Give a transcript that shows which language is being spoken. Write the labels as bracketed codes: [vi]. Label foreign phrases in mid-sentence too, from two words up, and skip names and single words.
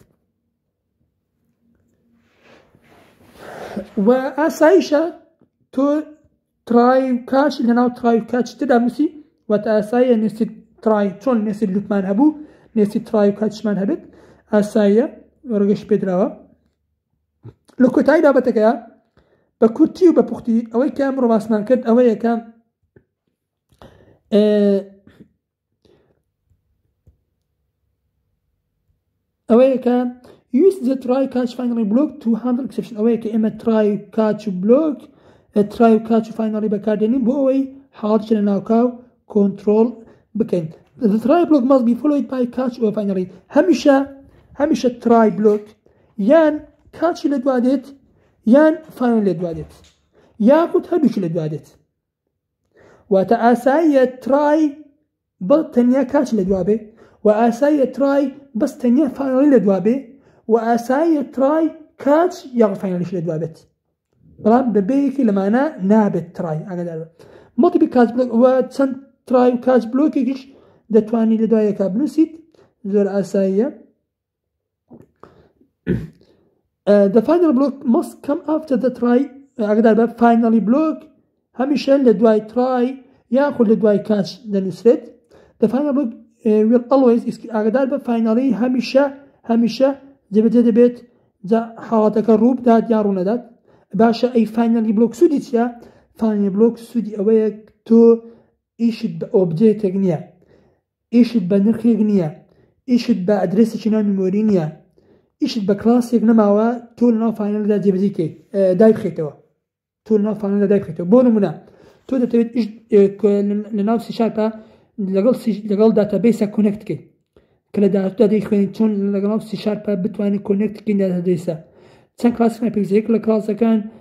[ckb] و ئاساییشە تۆ ترای و کاچ لەناو ترای و کاچ تدا نووسی واتە ئاساییە نێسی ترای چۆن نێسی لوتمان هەبوو نێسی ترای و کاچمان هەبێت ئاساییە وەرگەشت پێدراوە لە کۆتایی بابەتەکەیە بە کورتی و بە پوختی ئەوەی کە ئەمڕۆ باسمان کرد ئەوەیە کە [en] use the try catch finally block to handle exception [ckb] ئەوەیە کە ئێمە [en] try catch block try catch finally [ckb] بەکاردێنین بۆ ئەوەی حاڵەتێک لە ناوکاو کۆنترۆل بکەین [en] the try block must be followed by catch or finally هەمیشە try block یان catch لە [ckb] دوادێت یان finally لە دوادێت یاخود هەردووکی لە دوادێت واتە ئاساییە try بە تەنیا catch لە دوابێ و ئاساییە try بەس تەنیا finally لە دوابێ و ئاساییە [en] try catch [ckb] یاخود finally لە دوابێت بەڵام بەبەیەکی لەمانە نابێت try ئاگادار بە [en] multiple catch block [ckb] و چەند try و [en] catch blockێکیش [ckb] دەتوانانی لە دوایەکە بنووسیت زۆر ئاساییە [en] the final block must come after the try [ckb] ئاگادار بە [en] finally block [ckb] هەمیشە لە دوای [en] try [ckb] یاخود لە دوای [en] catch دەنووسرێت the final block will always [ckb] ئاگادار بە finally هەمیشە جێبەجێ دەبێت حاڵەتەکە ڕوو بدات یا ڕوو نەدات باشە ئەی [en] finally block [ckb] سوودی چیە finally block سوودی ئەوەیە تۆ ئیشت بە ئۆبجێکتێک نییە ئیشت بە نرخێک نییە ئیشت بە ئەدرێسێکی ناو میمۆری نییە ئیشت بە کلاسێک نەماوە تۆ لەناو فاینەلدا جێبەجێ بکەیت دای بخێتەوە تۆ لەناو فاینەلدا دای بخێتەوە بۆ نمونە تۆ دەتەوێت لەناو سیشارپە لەگەڵ داتابیسە کۆنێکت بکەیت کە لە داهاتوودا دەیخوێنیت چۆن لەگەڵ سیشارپە بتوانیت کۆنێکت بکەین داتابیسە چەند کلاسێک پێویستەیەک لە کلاسەکان